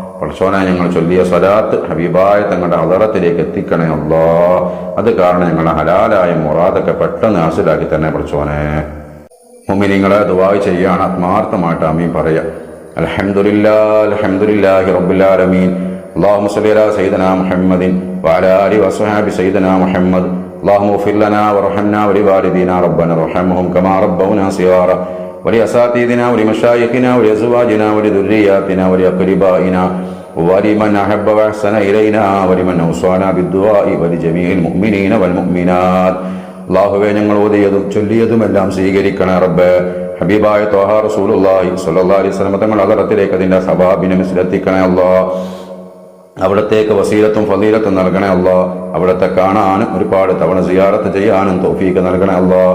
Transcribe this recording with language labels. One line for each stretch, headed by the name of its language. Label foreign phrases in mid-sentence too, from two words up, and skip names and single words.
Malayalam: പടച്ചോനെ ഞങ്ങൾ ചൊല്ലിയ സ്വലാത്ത് ഹബീബായ തങ്ങളുടെ ഹളറത്തിലേക്ക് എത്തിക്കണേ അല്ലാ. അത് കാരണം ഞങ്ങളുടെ ഹലാലായ മുറാദൊക്കെ പെട്ടെന്ന് ഹാസിലാക്കി തന്നെ പടച്ചോനെ. മുഅ്മിനീങ്ങളെ ദുആ ചെയ്യാണ്, ആത്മാർത്ഥമായിട്ട് ആമീൻ പറയാ.
Arabic: الحمد لله رب العالمين. اللهم صل على سيدنا محمد وعلى آله وصحبه سيدنا محمد. اللهم اغفر لنا وارحمنا ولوالدينا ربنا ارحمهم كما ربونا صغارا ولأساتذتنا ولمشايخنا ولأزواجنا ولذرياتنا ولأقربائنا ولمن أحب وأحسن إلينا ولمن أوصانا بالدعاء ولجميع المؤمنين والمؤمنات.
Malayalam: അല്ലാഹുവേ, ഞങ്ങൾ ഓതിയതും ചൊല്ലിയതുമെല്ലാം സ്വീകരിക്കണേ റബ്ബേ. ഹബീബായ ത്വാഹ റസൂലുള്ളാഹി
Arabic: صلى الله عليه وسلم
Malayalam: തങ്ങൾ ഹളറത്തിലേക്ക് അതിന്റെ സവാബിനെ മിസ്ലെത്തിക്കണേ അല്ലാഹ്. അവിടത്തേക്ക് വസീലത്തും ഫളീലത്തും നൽകണേ അല്ലാഹ്. അവിടത്തെ കാണാനും ഒരുപാട് തവണ സിയാറത്ത് ചെയ്യാനും തൗഫീഖ് നൽകണേ അല്ലാഹ്.